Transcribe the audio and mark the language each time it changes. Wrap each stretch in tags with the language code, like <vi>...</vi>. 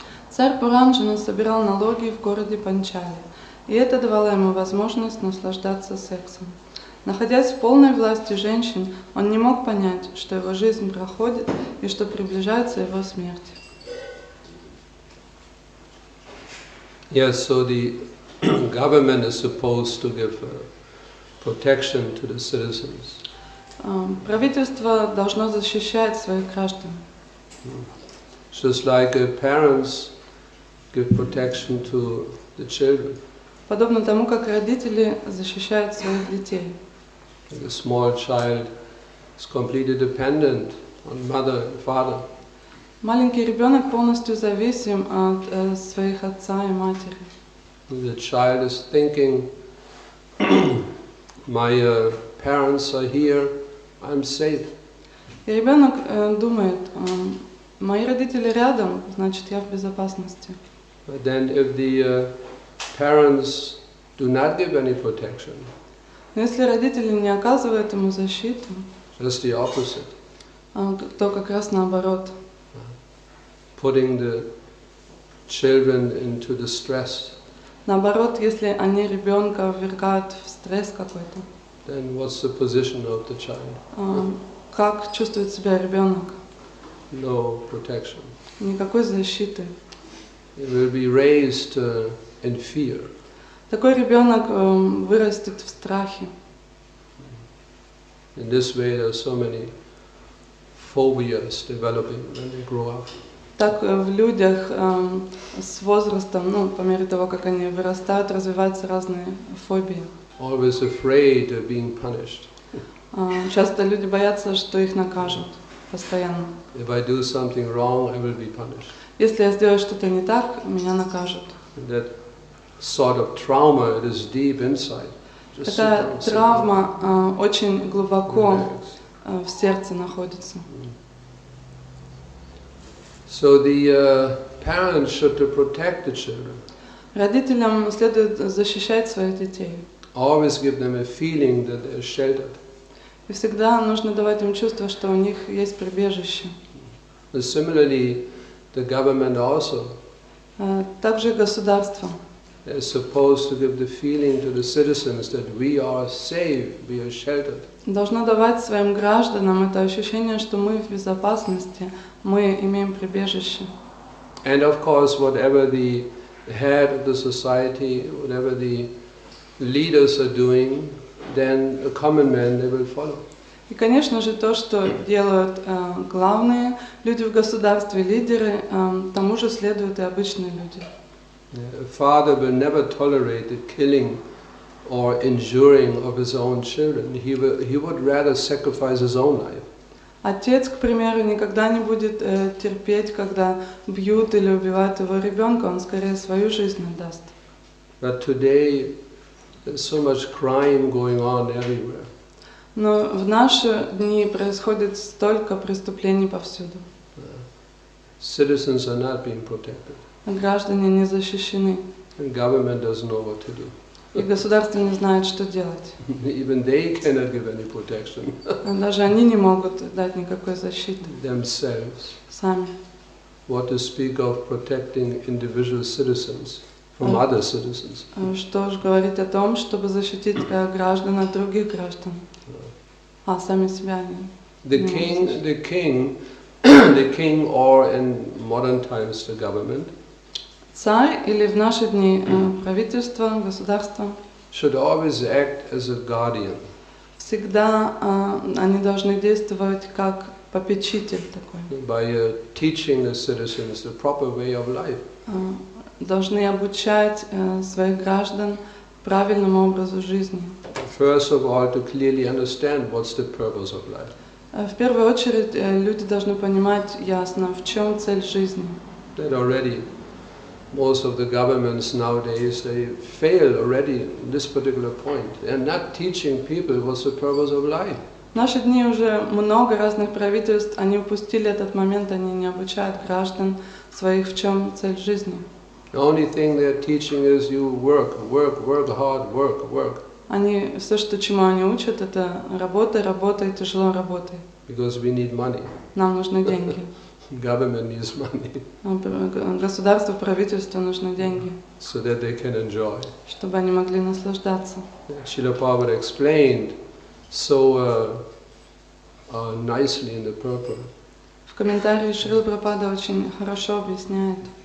<ru>Царь Пуранджана собирал налоги в городе Панчали, и это давало ему возможность наслаждаться сексом. Находясь в полной власти женщин, он не мог понять, что его жизнь проходит и что приближается его смерть.</ru> <en>Yes, so the government is supposed to give protection to the citizens.</en> <ru>Правительство должно защищать своих граждан.</ru> <en>Just like parents give protection to the children.</en> <ru>Подобно тому, как родители защищают своих детей.</ru> <en>Like a small child is completely dependent on mother and father.</en> <ru>Маленький ребенок полностью зависим от своих отца и матери.</ru> <en>The child is thinking, my parents are here, I'm safe.</en> <ru>И ребенок думает, мои родители рядом, значит я в безопасности.</ru> <en>But then if the parents do not give any protection,</en> <ru>Но если родители не оказывают ему защиту,</ru> <en>just the opposite.</en> <ru>То как раз наоборот.</ru> <en>Putting the children into the stress.</en> <ru>Наоборот, если они ребенка ввергают в стресс какой-то.</ru> <en>Then what's the position of the child?</en> <ru>Как чувствует себя ребенок?</ru> <en>No protection.</en> <ru>Никакой защиты.</ru> <en>He will be raised in fear.</en> <ru>Такой ребенок вырастет в страхе.</ru> <en>In this way, there are so many phobias developing when they grow up.</en> <ru>Так в людях с возрастом, по мере того, как они вырастают, развиваются разные фобии.</ru> <en>Always afraid of being punished.</en> <ru>Часто люди боятся, что их накажут постоянно.</ru> <en>If I do something wrong, I will be punished.</en> <ru>Если я сделаю что-то не так, меня накажут.</ru> <en>That sort of trauma, it is deep inside.</en> <ru>Такая травма очень глубоко в сердце находится.</ru> <en>So the parents should to protect the children.</en> <ru>Родителям следует защищать своих детей.</ru> <en>Always give them a feeling that they're sheltered.</en> <ru>И всегда нужно давать им чувство, что у них есть прибежище.</ru> <en>Similarly, the government also.</en> <ru>Также государство.</ru> <en>They're supposed to give the feeling to the citizens that we are safe, we are sheltered.</en> <ru>Должно давать своим гражданам это ощущение, что мы в безопасности, мы имеем прибежище.</ru> <en>And of course, whatever the head of the society, whatever the leaders are doing, then the common man, they will follow.</en> <ru>И, конечно же, то, что делают главные люди в государстве, лидеры, тому же следуют и обычные люди.</ru> <en>A father will never tolerate the killing or injuring of his own children. He would rather sacrifice his own life.</en> <ru>Отец, к примеру, никогда не будет терпеть, когда бьют или убивают его ребенка, он скорее свою жизнь отдаст.</ru> <en>But today, there's so much crime going on everywhere.</en> <ru>Но в наши дни происходит столько преступлений повсюду.</ru> <en>Citizens are not being protected.</en> <ru>Граждане не защищены.</ru> <en>And government doesn't know what to do.</en> <ru>И государство не знает, что делать.</ru> <en>Even they cannot give any protection</en> <ru>Даже они не могут дать никакой защиты</ru> <en>themselves.</en> <ru>сами.</ru> <en>What to speak of protecting individual citizens from other citizens.</en> <ru>Что ж говорить о том, чтобы защитить граждан от других граждан, а сами себя не.</ru> <en>The king, or in modern times the government,</en> <ru>Царь или в наши дни правительство, государство</ru> <en>should always act as a guardian.</en> <ru>всегда они должны действовать как попечитель такой.</ru> <en>By teaching the citizens the proper way of life.</en> <ru>Должны обучать своих граждан правильному образу жизни.</ru> <en>First of all, to clearly understand what's the purpose of life.</en> <ru>В первую очередь люди должны понимать ясно, в чем цель жизни.</ru> <en>That already most of the governments nowadays, they fail already in this particular point. They are not teaching people what's the purpose of life.</en> <ru>В наши дни уже много разных правительств, они упустили этот момент, они не обучают граждан своих, в чем цель жизни.</ru> <en>The only thing they are teaching is you work hard, work.</en> <ru>Они, все, чему они учат, это работай, тяжело работай.</ru> <en>Because we need money.</en> <ru>Нам нужны деньги.</ru> <en>Government needs money.</en> <ru>Государству, правительству нужны деньги.</ru> <en>So that they can enjoy.</en> <ru>Чтобы они могли наслаждаться.</ru> <en>Shrila Prabhupada explained so nicely in the purport.</en> <ru>В комментарии Шрила Прабхупада очень хорошо объясняет.</ru>